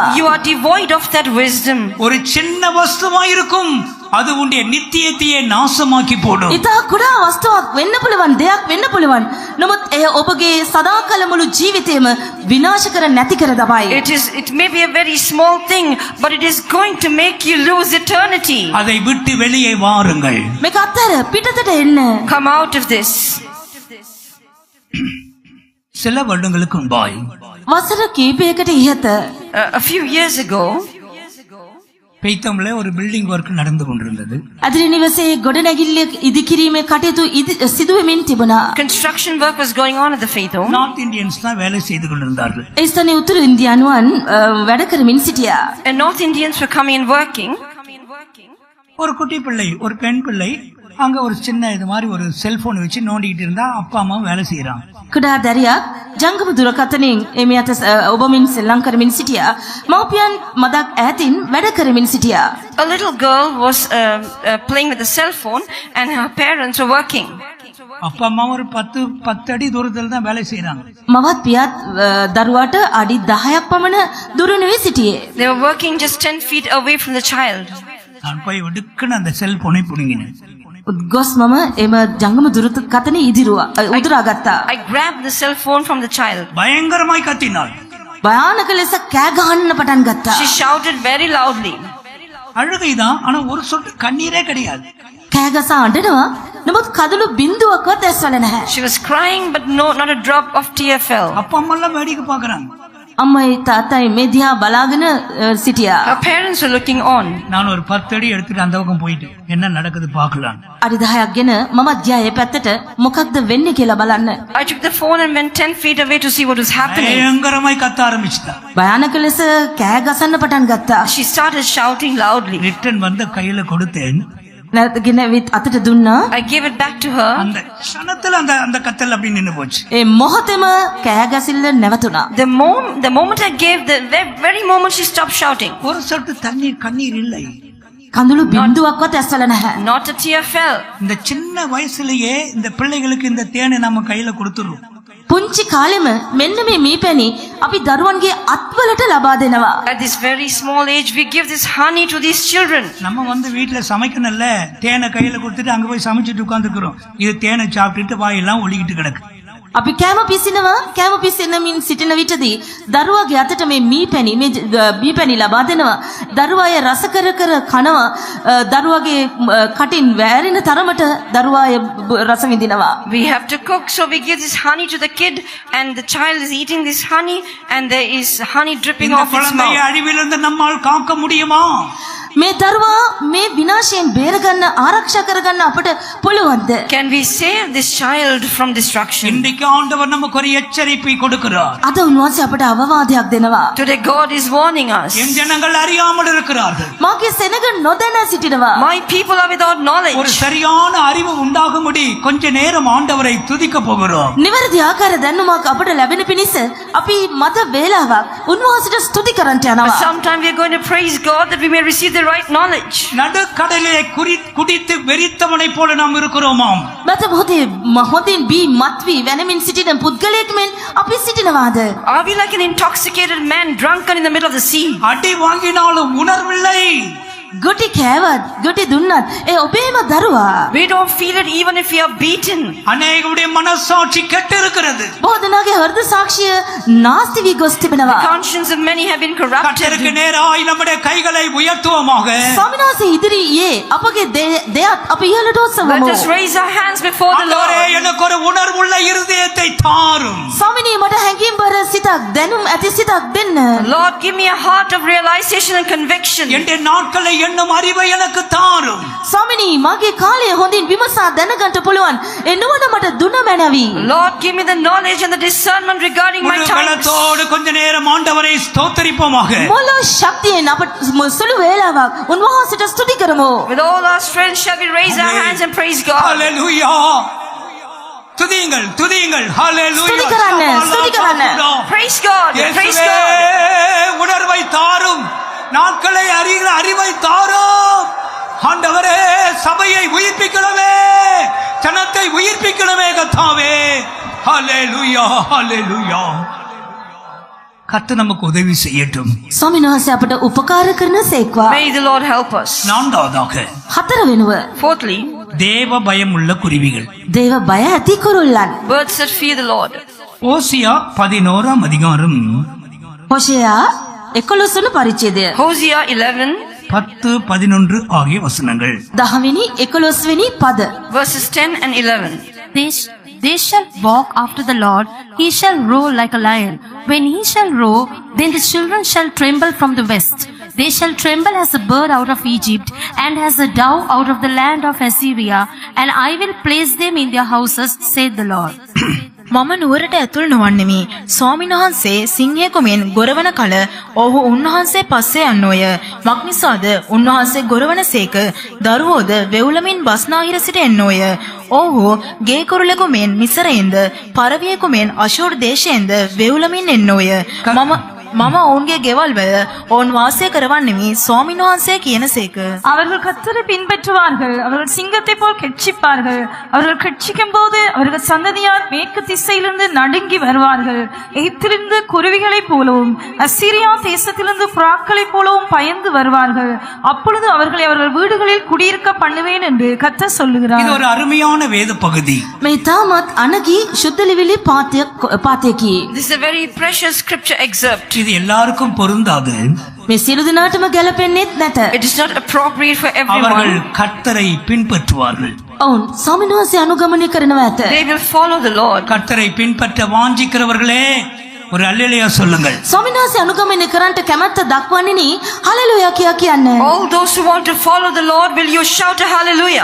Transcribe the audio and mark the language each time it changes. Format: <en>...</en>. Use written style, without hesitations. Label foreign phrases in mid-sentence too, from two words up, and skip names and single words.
<en>But you are devoid of that wisdom.</en> <ta>ஒரு சின்ன வஸ்துவாயிருக்கும் அது உன்னுடைய நித்தியத்தையே நாசமாக்கி போடும்.</ta> <si>ඉතා කුඩා වස්තුවක් වෙන්න පුළුවන් දෙයක් වෙන්න පුළුවන්. නමුත් එය ඔබගේ සදාකල මුළු ජීවිතයම විනාශ කර නැති කර දමයි.</si> <en>It may be a very small thing, but it is going to make you lose eternity.</en> <ta>அதை விட்டு வெளியே வாருங்கள்.</ta> <si>මේක අත්හැර පිටතට එන්න.</si> <en>Come out of this.</en> <ta>சில வருடங்களுக்கு முன்பாய்</ta> <si>වසර කීපයකට ඉහත</si> <en>A few years ago,</en> <ta>பெய்த்தம்ல ஒரு</ta> <en>building work</en> <ta>நடந்து கொண்டிருந்தது.</ta> <si>අදිරි නිවසේ ගොඩනැගිල්ල ඉදිකිරීමේ කටයුතු සිදුවෙමින් තිබුණා.</si> <en>construction work was going on at the faith home. North Indians</en> <ta>தான் வேலை செய்து கொண்டிருந்தார்கள்.</ta> <si>ඒ ස්ථානයේ උතුරු ඉන්දියානුවන් වැඩ කරමින් සිටියා.</si> <en>And North Indians were coming and working.</en> <ta>ஒரு குட்டி பிள்ளை ஒரு பெண் பிள்ளை அங்க ஒரு சின்ன இது மாதிரி ஒரு செல்போன் வச்சு நோண்டிக்கிட்டு இருந்தா அப்பா அம்மா வேலை செய்யறாங்க.</ta> <si>කුඩා දරියක් ජංගම දුරකථනයෙන් එමියට ඔබමින් සෙල්ලම් කරමින් සිටියා. මව්පියන් මදක් ඈතින් වැඩ කරමින් සිටියා.</si> <en>A little girl was playing with a cell phone and her parents were working.</en> <ta>அப்பா அம்மா ஒரு 10 அடி தூரத்துல தான் வேலை செய்யறாங்க.</ta> <si>මවත් පියත් දරුවාට අඩි 10ක් පමණ දුරනුවේ සිටියේ.</si> <en>They were working just 10 feet away from the child.</en> <ta>நான் போய் ஒடுக்குன்னு அந்த செல்போனை புடுங்கினேன்.</ta> <si>උද්ගොස් මම එම ජංගම දුරකථනය උදුරා ගත්තා.</si> <en>I grabbed the cell phone from the child.</en> <ta>பயங்கரமாய் கத்தினாள்.</ta> <si>භයානක ලෙස කෑ ගහන්න පටන් ගත්තා.</si> <en>She shouted very loudly.</en> <ta>அழுகைதான் ஆனா ஒரு சொட்டு கண்ணீரே கிடையாது.</ta> <si>කෑ ගසා අඬනවා. නමුත් කදළු බින්දුවක්වත් ඇස්වල නැහැ.</si> <en>She was crying, but not a drop of tear fell.</en> <ta>அப்பா அம்மா எல்லாம் வேடிக்கை பாக்குறாங்க.</ta> <si>අම්මයි තාත්තයි මේ දිහා බලාගෙන සිටියා.</si> <en>Her parents were looking on.</en> <ta>நான் ஒரு 10 அடி எடுத்துட்டு அந்த பக்கம் போயிட்டு என்ன நடக்குது பாக்கலாம்.</ta> <si>අඩි 10ක් ගෙන මම ගියා ඒ පැත්තට මොකක්ද වෙන්නේ කියලා බලන්න.</si> <en>I took the phone and went 10 feet away to see what was happening.</en> <ta>பயங்கரமாய் கத்த ஆரம்பிச்சிட்டா.</ta> <si>භයානක ලෙස කෑ ගසන්න පටන් ගත්තා.</si> <en>She started shouting loudly.</en> <ta>ரிட்டன் வந்து கையில கொடுத்தேன்.</ta> <si>ගෙනවිත් අතට දුන්නා.</si> <en>I gave it back to her.</en> <ta>அந்த க்ஷணத்துல அந்த கத்தல் அப்படி நின்னு போச்சு.</ta> <si>ඒ මොහොතේම කෑ ගැසිල්ල නැවතුණා.</si> <en>The moment I gave, the very moment she stopped shouting.</en> <ta>ஒரு சொட்டு கண்ணீர் இல்லை.</ta> <si>කඳුළු බින්දුවක්වත් ඇස්වල නැහැ.</si> <en>Not a tear fell.</en> <ta>இந்த சின்ன வயசுலயே இந்த பிள்ளைகளுக்கு இந்த தேனை நம்ம கையில கொடுத்துறோம்.</ta> <si>පුංචි කාලෙම මෙන්න මේ මීපැණි අපි දරුවන්ගේ අත්වලට ලබා දෙනවා.</si> <en>At this very small age, we give this honey to these children.</en> <ta>நம்ம வந்து வீட்டுல சமைக்கணும்ல தேனை கையில கொடுத்துட்டு அங்க போய் சமைச்சிட்டு உட்கார்ந்துக்கிறோம். இது தேனை சாப்பிட்டுட்டு வாயெல்லாம் ஒலிக்கிட்டு கிடக்கு.</ta> <si>අපි කෑම පිසිනමින් සිටින විටදී දරුවාගේ අතට මේ මීපැණි ලබා දෙනවා. දරුවා එය රස කර කනවා. දරුවාගේ කටින් වැරෙන තරමට දරුවා රස විඳිනවා.</si> <en>We have to cook, so we give this honey to the kid, and the child is eating this honey, and there is honey dripping</en> <ta>இந்த</ta> <en>off its</en> <ta>குழந்தையை</ta> <en>mouth.</en> <ta>அழிவிலிருந்து நம்மால் காக்க முடியுமா?</ta> <si>මේ දරුවා මේ විනාශයෙන් බේරගන්න ආරක්ෂා කරගන්න අපට පුළුවන්ද?</si> <en>Can we save this child from destruction?</en> <ta>இன்றைக்கு ஆண்டவர் நமக்கு ஒரு எச்சரிப்பை கொடுக்கிறார்.</ta> <si>අද උන්වහන්සේ අපට අවවාදයක් දෙනවා.</si> <en>Today God is warning us.</en> <ta>என் ஜனங்கள் அறியாமல் இருக்கிறார்கள்.</ta> <si>මාගේ සෙනග නොදැන සිටිනවා.</si> <en>My people are without</en> <ta>ஒரு</ta> <en>knowledge.</en> <ta>சரியான அறிவு உண்டாகும்படி கொஞ்ச நேரம் ஆண்டவரை துதிக்க போகிறோம்.</ta> <si>නිවැරදි ආකාර දැනුමක් අපට ලැබෙන පිණිස අපි මත වේලාවක් උන්වහන්සේට ස්තුති කරන්නට</si> <en>But</en> <si>යනවා.</si> <en>sometime we are going to praise God that we may receive the right knowledge.</en> <ta>நடுக்கடலிலே குடித்து வெறித்தவனை போல நாம் இருக்கிறோமாம்.</ta> <si>මත මොහොතේ හොඳින් බී මත්වි වැනමින් සිටින පුද්ගලයෙක් මෙන් අපි සිටිනවාද?</si> <en>Are we like an intoxicated man drunken in the middle of the sea?</en> <ta>அடி வாங்கினாலும் உணர்வில்லை.</ta> <si>ගොටි කෑවත් ගොටි දුන්නත් ඒ ඔබේම දරුවා.</si> <en>We don't feel it even if we are beaten.</en> <ta>அநேகருடைய மனசாட்சி கெட்டு இருக்கிறது.</ta> <si>බොහෝ දෙනාගේ හෘද සාක්ෂිය නාස්ති වී ගොස් තිබෙනවා.</si> <en>Conscience of many have been corrupted.</en> <ta>கர்த்தருக்கு நேராய் நம்முடைய கைகளை உயர்த்துவோமாக.</ta> <si>ස්වාමීන් වහන්සේ ඉදිරියේ අපගේ දෙයත් අප ඉහළට</si> <en>Let</en> <si>ඔසවමු.</si> <en>us raise our hands before the</en> <ta>ஆண்டவரே,</ta> <en>Lord.</en> <ta>எனக்கு ஒரு உணர்வுள்ள இருதயத்தை தாரும்.</ta> <si>ස්වාමිනී මට හැඟීම්බර සිතක් දැනුම් ඇති සිතක් දෙන්න.</si> <en>Lord, give me a heart of realization and conviction.</en> <ta>என்ற நாட்களை எண்ணும் அறிவை எனக்கு தாரும்.</ta> <si>ස්වාමිනී මගේ කාලය හොඳින් විමසා දැනගන්න පුළුවන්. ඒ නුවණ මට දුන මැනවි.</si> <en>Lord, give me the knowledge and the discernment regarding my</en> <ta>முழு</ta> <en>times.</en> <ta>பலத்தோடு கொஞ்ச நேரம் ஆண்டவரை ஸ்தோத்திரிப்போமாக.</ta> <si>මොළ ශක්තියෙන් අප සුළු වේලාවක් උන්වහන්සේට ස්තුති කරමු.</si> <en>With all our strength shall we raise our hands and praise God.</en> <ta>ஹalleluya. துதியுங்கள் துதியுங்கள். ஹalleluya.</ta> <si>ஸ்துதி කරන්න.</si> <en>Praise God. Praise</en> <ta>இயேசுவே,</ta> <en>God.</en> <ta>உணர்வை தாரும். நாட்களை அறிகிற அறிவை தாரும். ஆண்டவரே, சபையை உயிர்ப்பிக்கணுமே, ஜனத்தை உயிர்ப்பிக்கணுமே கர்த்தாவே. ஹalleluya ஹalleluya. கர்த்தர் நமக்கு உதவி செய்யட்டும்.</ta> <si>ස්වාමීන් වහන්සේ අපට උපකාර කරන සේක්වා.</si> <en>May the Lord help us.</en> <ta>நான்காவதாக</ta> <si>හතර වෙනුව</si> <en>Fourthly,</en> <ta>தேவ பயம் உள்ள குருவிகள்.</ta> <si>දේව බය ඇති කුරුල්ලන්.</si> <en>birds that fear the Lord.</en> <ta>ஓசியா 11 அதிகாரம்</ta> <si>හොෂයා 11 වන පරිච්ඡේදය.</si> <en>Hosea 11,</en> <ta>10, 11 ஆகிய வசனங்கள்.</ta> <si>10 වෙනි 11 වෙනි පද.</si> <en>verses 10 and 11. They shall walk after the Lord, he shall roar like a lion. When he shall roar, then the children shall tremble from the west. They shall tremble as a bird out of Egypt, and as a dove out of the land of Assyria, and I will place them in their houses, saith the Lord.</en> <si>මම නුවරට ඇතුල් නොවන්නෙමි. ස්වාමීන් වහන්සේ සිංහයෙකු මෙන් ගොරවන කල ඔහු උන්වහන්සේ පස්සේ යන්නෝය. මක්නිසාද උන්වහන්සේ ගොරවනසේක දරුවෝද වෙවුලමින් බස්නාහිර සිට එන්නෝය. ඔහු ගේ කුරුලෙකු මෙන් මිසරයෙන්ද පරවියෙකු මෙන් අශූර් දේශයෙන්ද වෙවුලමින් එන්නෝය. මම ඔවුන්ගේ ගෙවල් වල ඔවුන් වාසය කරවන්නෙමි. ස්වාමීන් වහන්සේ කියනසේක.</si> <ta>அவர்கள் கர்த்தரை பின்பற்றுவார்கள். அவர்கள் சிங்கத்தை போல் கெட்சிப்பார்கள். அவர்கள் கெட்சிக்கும் போது அவர்கள் சந்ததியார் மேற்கு திசையிலிருந்து நடுங்கி வருவார்கள். எகிப்திலிருந்து குருவிகளைப் போலவும் அசீரியா தேசத்திலிருந்து புறாக்களைப் போலவும் பயந்து வருவார்கள். அப்பொழுது அவர்களை அவர்கள் வீடுகளில் குடியிருக்க பண்ணுவேன் என்று கர்த்தர் இது சொல்லுகிறார். ஒரு அருமையான வேத பகுதி.</ta> <si>මේ තාමත් අනගී ශුද්ධලිවිලි පාතයකි.</si> <en>This is a very precious scripture excerpt.</en> <ta>இது எல்லாருக்கும் பொருந்தாது.</ta> <si>මේ සියලු දෙනාටම ගැලපෙන්නේත් නැත.</si> <en>It is not appropriate for</en> <ta>அவர்கள்</ta> <en>everyone.</en> <ta>கர்த்தரை பின்பற்றுவார்கள்.</ta> <si>ඔවුන් ස්වාමීන් වහන්සේ අනුගමනය කරනවා ඇත.</si> <en>They will follow the Lord.</en> <ta>கர்த்தரை பின்பற்ற வாஞ்சிக்கிறவர்களே ஒரு அல்லேலூயா சொல்லுங்கள்.</ta> <si>ස්වාමීන් වහන්සේ අනුගමනය කරන්නට කැමැත්ත දක්වන්නේ හලෙලුයා කියා කියන්න.</si> <en>All those who want to follow the Lord, will you shout a hallelujah?</en>